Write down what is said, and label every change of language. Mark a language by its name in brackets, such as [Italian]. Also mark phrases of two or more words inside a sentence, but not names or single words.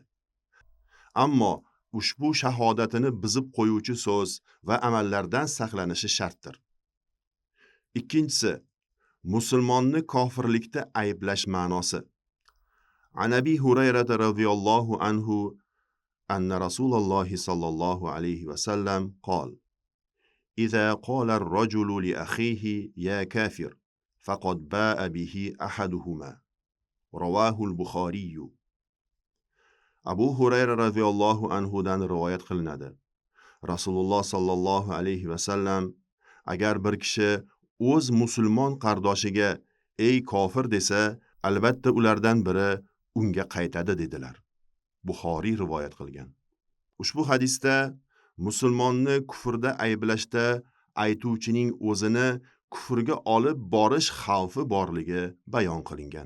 [Uzbek] Ammo ushbu shahodatini buzib qo'yuvchi so'z va amallardan saqlanishi shartdir. Ikkinchisi, musulmonni kofirlikda ayblash ma'nosi. [Arabic] عن أبي هريرة رضي الله عنه أن رسول الله صلى الله عليه وسلم قال: إذا قال الرجل لأخيه يا كافر فقد باء به أحدهما. رواه البخاري. [Uzbek] Abu Hurayra radhiyallohu anhudan rivoyat qilinadi. Rasululloh sallallohu alayhi vasallam agar bir kishi o'z musulmon qardoshiga ey kofir desa, albatta ulardan biri unga qaytadi dedilar. Buxoriy rivoyat qilgan. Ushbu hadisda musulmonni kufrda ayblashda aytuvchining o'zini kufrga olib borish xavfi borligi bayon qilingan.